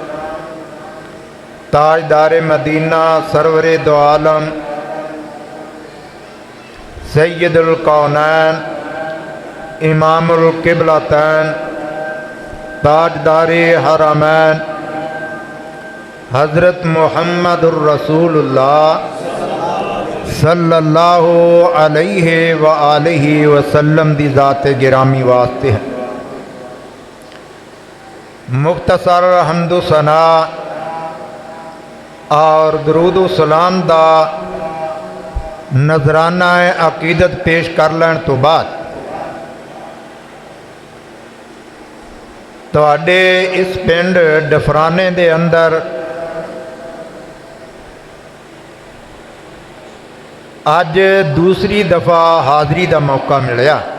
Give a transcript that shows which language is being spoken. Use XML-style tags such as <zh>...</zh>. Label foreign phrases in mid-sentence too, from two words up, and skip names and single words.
<pa>تاجدارِ مدینہ سرورِ دو عالم سید الکونین امام القبلتین تاجدارِ حرمین حضرت محمد رسول اللہ</pa> <ar>صلى الله عليه وآله وسلم</ar> <pa>دی ذاتِ گرامی واسطے ہے. مختصر حمد و ثنا اور درود سلام دا نذرانہ عقیدت پیش کر لین توں بعد تہاڈے اس پنڈ ڈفرانے دے اندر اج دوسری دفعہ حاضری کا موقع ملیا.</pa>